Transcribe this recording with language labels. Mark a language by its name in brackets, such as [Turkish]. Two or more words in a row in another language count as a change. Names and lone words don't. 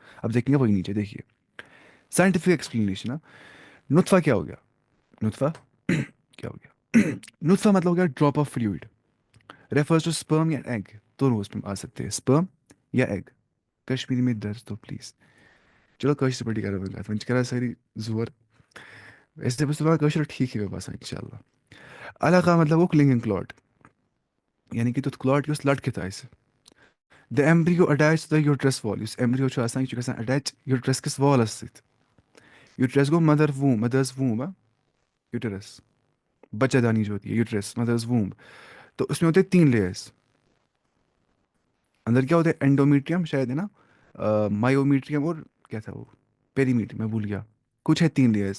[Urdu] اب دیکھیں گے وہی نیچے دیکھیے [English] scientific explanation. [Urdu] نطفہ کیا ہو گیا؟ نطفہ کیا ہو گیا؟ نطفہ مطلب ہو گیا [English] drop of fluid, refers to sperm [Urdu] یا ایگ. دونوں اس میں آ سکتے ہیں، سپرم یا ایگ. کشمیری میں درس تو پلیز. [Kashmiri] چلو کٲشِر پٲٹھی کَرو وۄنۍ کَتھ، وۄنۍ چھِ کَران سٲری زور. ویسے بہٕ چھُس دَپان کٲشُر [Urdu] ٹھیٖک ہے [Kashmiri] مےٚ باسان [Arabic] اِنشاء اللہ. [Kashmiri] علاقہ مطلب گوٚو [English] clinging clot, [Kashmiri] یعنی کہ تیُتھ کلاٹ یُس لٹکِتھ آسہِ. [English] the embryo attach to the uterus wall. [Kashmiri] یُس ایمبریو چھُ آسان یہِ چھُ گژھان [English] attach uterus [Kashmiri] کِس والس سۭتۍ. [English] uterus گوٚو mother womb, mother's womb uterus. [Urdu] بچہ دانی جو ہوتی ہے [English] uterus mother's womb. [Urdu] تو اس میں ہوتے ہیں 3 لیئرس. اندر کیا ہوتا ہے؟ اینڈومیٹریم شاید ہے نا، مایومیٹریم اور کیا تھا وہ، پیری میٹریم، میں بھول گیا. کچھ ہے 3 لیئرس.